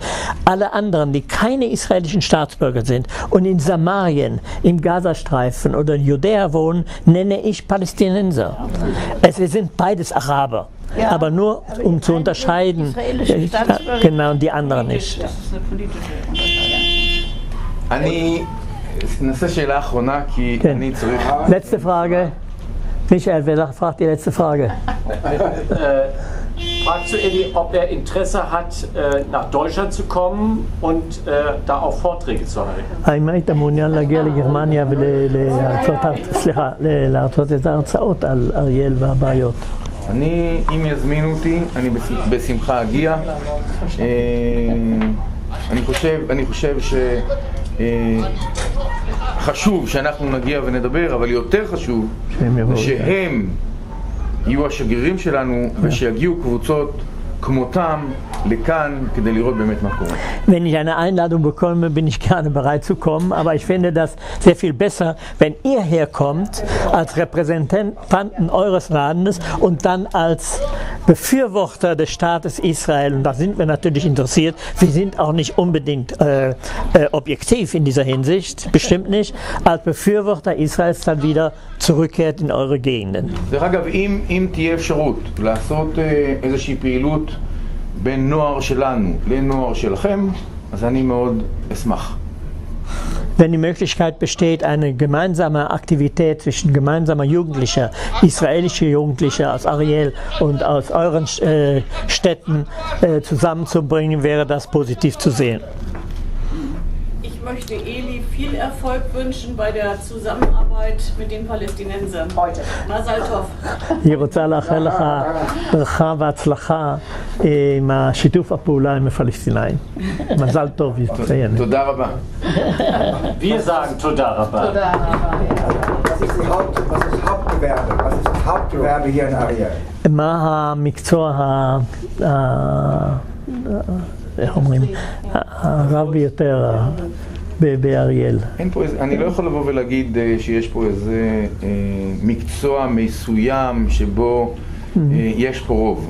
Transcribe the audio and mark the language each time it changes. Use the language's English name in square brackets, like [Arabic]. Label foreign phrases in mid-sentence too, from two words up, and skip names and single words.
[German] Alle anderen, die keine israelischen Staatsbürger sind und in Samarien, im Gazastreifen oder in Judäa wohnen, nenne ich Palästinenser. Es sind beides Araber. Ja, aber nur um zu unterscheiden, genau, die anderen nicht. Das ist eine politische Unterscheidung. [Hebrew] אני ננסה שאלה אחרונה כי אני צריך... [German] Letzte Frage. Michael, wer fragt die letzte Frage? Fragt zu Eli, ob er Interesse hat, nach Deutschland zu kommen und da auch Vorträge zu halten. [Hebrew] האם היית מעוניין להגיע לגרמניה ולהרצות את ההרצאות על אריאל והבעיות? אם יזמינו אותי, אני בשמחה אגיע. אני חושב חשוב שאנחנו נגיע ונדבר, אבל יותר חשוב שהם יהיו השגרירים שלנו ושיגיעו קבוצות כמותם לכאן כדי לראות באמת מה קורה. [German] Wenn ich eine Einladung bekomme, bin ich gerne bereit zu kommen, aber ich finde das sehr viel besser, wenn ihr herkommt als Repräsentanten eures Landes und dann als Befürworter des Staates Israel, und da sind wir natürlich interessiert. Wir sind auch nicht unbedingt objektiv in dieser Hinsicht, bestimmt nicht, als Befürworter Israels dann wieder zurückkehrt in eure Gegenden. [Hebrew] דרך אגב, אם תהיה אפשרות לעשות איזושהי פעילות בין נוער שלנו לנוער שלכם, אז אני מאוד אשמח. [German] Wenn die Möglichkeit besteht, eine gemeinsame Aktivität zwischen gemeinsamer Jugendlicher, israelische Jugendliche aus Ariel und aus euren Städten zusammenzubringen, wäre das positiv zu sehen. Ich möchte Eli viel Erfolg wünschen bei der Zusammenarbeit mit den Palästinensern heute. [Hebrew] מזל טוב. אני רוצה לאחל לך ברכה והצלחה עם השיתוף הפעולה עם הפלסטינאים. מזל טוב. תודה רבה. [German] Wir sagen [Hebrew] תודה רבה. [German] Was ist Hauptgewerbe? Was ist das Hauptgewerbe hier in Ariel? [Hebrew] מה המקצוע איך אומרים? הרב ביותר באריאל. אני לא יכול לבוא ולהגיד שיש פה איזה מקצוע מסוים שבו יש פה רוב.